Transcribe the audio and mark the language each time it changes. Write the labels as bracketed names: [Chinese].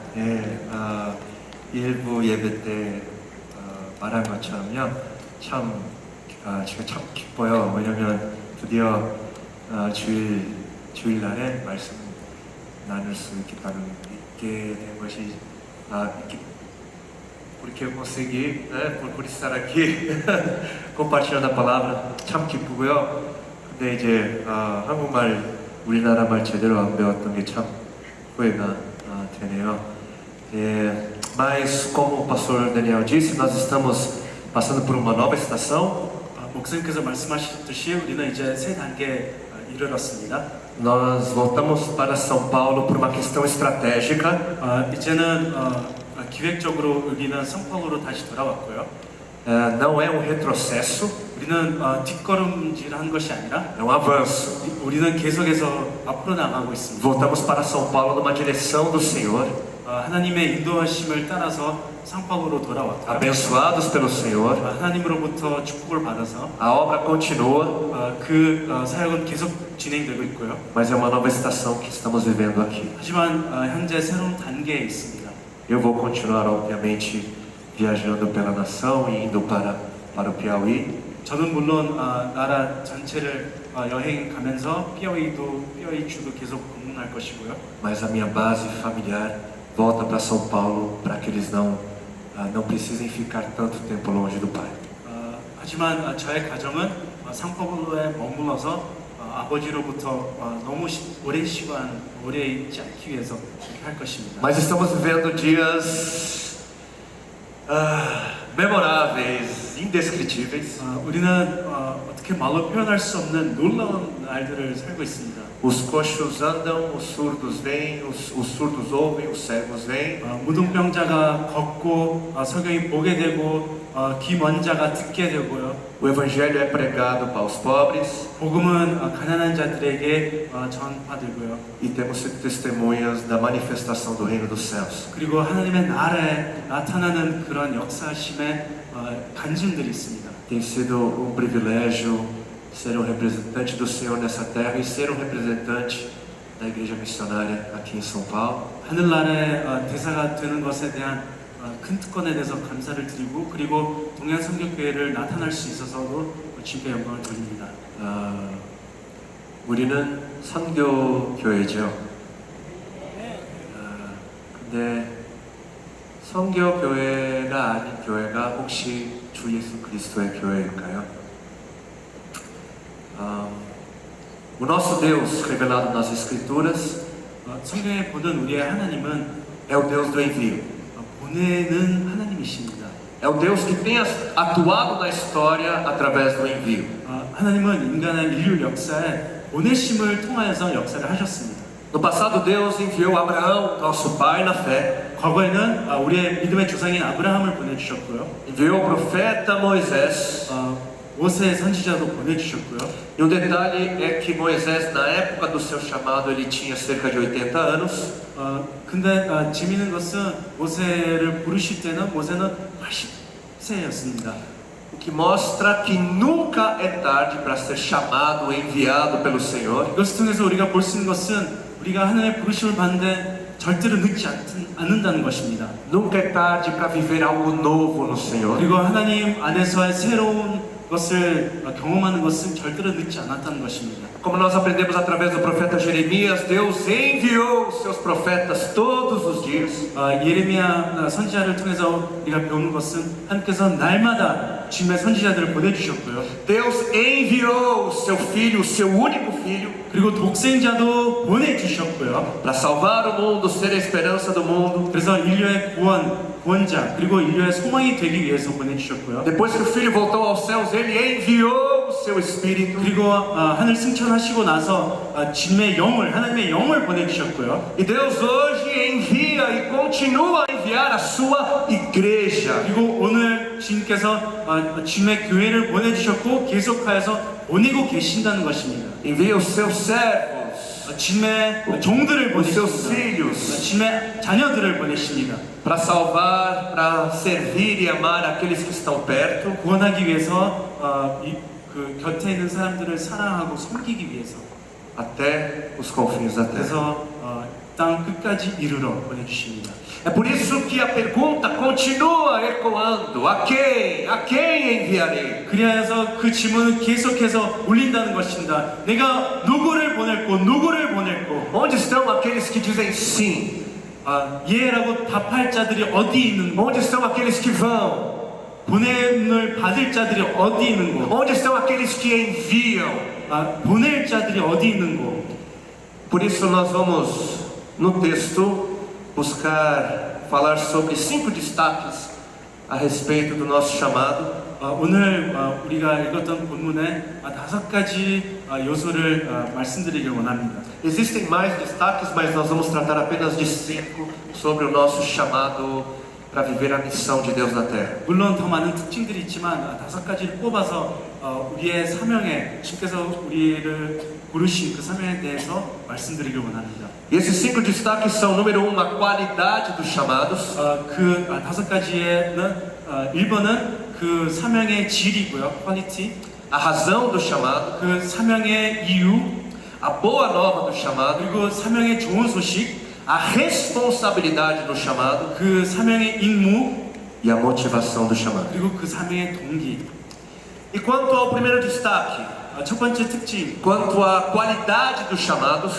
[Korean] 네, 일부 예배 때 말한 것처럼요 참 제가 참 기뻐요. 왜냐면 드디어 주일날에 말씀 나눌 수 있게 된 것이 [Portuguese] porque eu consegui, né, por estar aqui compartilhando a palavra. [Korean] 참 기쁘고요. 근데 이제 한국말, 우리나라 말 제대로 안 배웠던 게 참 후회가 되네요. [Portuguese] Mas como o pastor Daniel disse, nós estamos passando por uma nova estação. [Korean] 목사님께서 말씀하셨듯이 우리는 이제 새 단계에 이르렀습니다. [Portuguese] Nós voltamos para São Paulo por uma questão estratégica. [Korean] 이제는 기획적으로 우리는 성파구로 다시 돌아왔고요. [Portuguese] Não é um retrocesso, [Korean] 우리는 뒷걸음질한 것이 아니라 [Portuguese] é um avanço. [Korean] 우리는 계속해서 앞으로 나가고 있습니다. [Portuguese] Voltamos para São Paulo numa direção do Senhor, [Korean] 하나님의 인도하심을 따라서 상파구로 돌아왔고요. [Portuguese] abençoados pelo Senhor. [Korean] 하나님으로부터 축복을 받아서 [Portuguese] A obra continua, [Korean] 그 사역은 계속 진행되고 있고요. [Portuguese] mas é uma nova estação que estamos vivendo aqui. [Korean] 하지만 현재 새로운 단계에 있습니다. [Portuguese] Eu vou continuar, obviamente, viajando pela nação e indo para o Piauí. [Korean] 저는 물론 나라 전체를 여행 가면서 피어이 주도 계속 방문할 것이고요. [Portuguese] Mas a minha base familiar volta para São Paulo para que eles não precisem ficar tanto tempo longe do pai. [Korean] 하지만 저의 가정은 상파울로에 머물러서 아버지로부터 너무 오랜 시간 오래 있지 않기 위해서 그렇게 할 것입니다. [Portuguese] Mas estamos vivendo dias memoráveis, indescritíveis. [Korean] 우리는 어떻게 말로 표현할 수 없는 놀라운 날들을 살고 있습니다. [Portuguese] Os coxos andam, os surdos vêm, os surdos ouvem, os cegos vêm. [Korean] 무등병자가 걷고 석영이 보게 되고 귀 먼 자가 듣게 되고요. [Portuguese] O evangelho é pregado para os pobres [Korean] 복음은 가난한 자들에게 전파되고요. [Portuguese] e temos sido testemunhas da manifestação do reino dos céus. [Korean] 그리고 하나님의 나라에 나타나는 그런 역사심의 간증들이 있습니다. [Portuguese] Tem sido um privilégio ser um representante do Senhor nessa terra e ser um representante da igreja missionária aqui em São Paulo. [Korean] 하늘나라의 대사가 되는 것에 대한 큰 특권에 대해서 감사를 드리고 그리고 동양 선교교회를 나타날 수 있어서도 주님께 영광을 돌립니다. 우리는 선교 교회죠. 근데 선교 교회가 아닌 교회가 혹시 주 예수 그리스도의 교회일까요? [Portuguese] O nosso Deus revelado nas Escrituras [Korean] 성경에 보는 우리의 하나님은 [Portuguese] é o Deus do envio. [Korean] 보내는 하나님이십니다. [Portuguese] É o Deus que tem atuado na história através do envio. [Korean] 하나님은 인간의 인류 역사에 보내심을 통하여서 역사를 하셨습니다. [Portuguese] No passado, Deus enviou Abraão, nosso pai na fé. [Korean] 과거에는 우리의 믿음의 조상인 아브라함을 보내주셨고요. [Portuguese] Enviou o profeta Moisés. [Korean] 모세 선지자도 보내주셨고요. [Portuguese] E um detalhe é que Moisés, na época do seu chamado, ele tinha cerca de 80 anos. [Korean] 근데 재미있는 것은 모세를 부르실 때는 모세는 80세였습니다. [Portuguese] O que mostra que nunca é tarde para ser chamado, enviado pelo Senhor. [Korean] 이것을 통해서 우리가 볼 수 있는 것은 우리가 하나님의 부르심을 받는데 절대로 늦지 않는다는 것입니다. [Portuguese] Nunca é tarde para viver algo novo no Senhor. [Korean] 그리고 하나님 안에서의 새로운 것을 경험하는 것은 절대로 늦지 않았다는 것입니다. [Portuguese] Como nós aprendemos através do profeta Jeremias, Deus enviou os seus profetas todos os dias. [Korean] 예레미야 선지자를 통해서 우리가 배우는 것은 하나님께서 날마다 주님의 선지자들을 보내주셨고요. [Portuguese] Deus enviou o seu filho, o seu único filho, [Korean] 그리고 독생자도 보내주셨고요. [Portuguese] para salvar o mundo, ser a esperança do mundo. [Korean] 그래서 인류의 구원자 그리고 인류의 소망이 되기 위해서 보내주셨고요. [Portuguese] Depois que o filho voltou aos céus, ele enviou o seu espírito. [Korean] 그리고 하늘 승천하시고 나서 주님의 영을 하나님의 영을 보내주셨고요. [Portuguese] E Deus hoje envia e continua a enviar a sua igreja. [Korean] 그리고 오늘 주님께서 주님의 교회를 보내주셨고 계속하여서 보내고 계신다는 것입니다. [Portuguese] Envia os seus servos, [Korean] 주님의 종들을 [Portuguese] os seus [Korean] 보내십니다. [Portuguese] filhos, [Korean] 주님의 자녀들을 보내십니다. [Portuguese] para salvar, para servir e amar aqueles que estão perto. [Korean] 구원하기 위해서 그 곁에 있는 사람들을 사랑하고 섬기기 위해서 [Portuguese] Até os confins da terra. [Korean] 그래서 땅 끝까지 이르러 보내주십니다. [Portuguese] É por isso que a pergunta continua ecoando: a quem enviarei? [Korean] 그리하여서 그 질문은 계속해서 울린다는 것입니다. 내가 누구를 보낼고 누구를 보낼고 [Portuguese] Onde estão aqueles que dizem sim? [Korean] 예라고 답할 자들이 어디 있는 거? [Portuguese] Onde estão aqueles que vão? [Korean] 보냄을 받을 자들이 어디 있는 거? [Portuguese] Onde estão aqueles que enviam? [Korean] 보낼 자들이 어디 있는 거? [Portuguese] Por isso nós vamos no texto buscar falar sobre 5 destaques a respeito do nosso chamado. [Korean] 오늘 우리가 읽었던 본문에 5가지 요소를 말씀드리길 원합니다. [Portuguese] Existem mais destaques, mas nós vamos tratar apenas de 5 sobre o nosso chamado para viver a missão de Deus na terra. [Korean] 물론 더 많은 특징들이 있지만 5가지를 뽑아서 우리의 사명에 주께서 우리를 부르신 그 사명에 대해서 말씀드리길 원합니다. [Portuguese] E esses 5 destaques são, número 1, a qualidade dos chamados. [Korean] 그 5가지에는 1번은 그 사명의 질이고요, quality. [Portuguese] A razão do chamado, [Korean] 그 사명의 이유, [Portuguese] a boa nova do chamado, [Korean] 그리고 사명의 좋은 소식, [Portuguese] a responsabilidade do chamado [Korean] 그 사명의 임무, [Portuguese] e a motivação do chamado. [Korean] 그리고 그 사명의 동기. [Portuguese] E quanto ao primeiro destaque, [Korean] 첫 번째 특징, [Portuguese] quanto à qualidade dos chamados,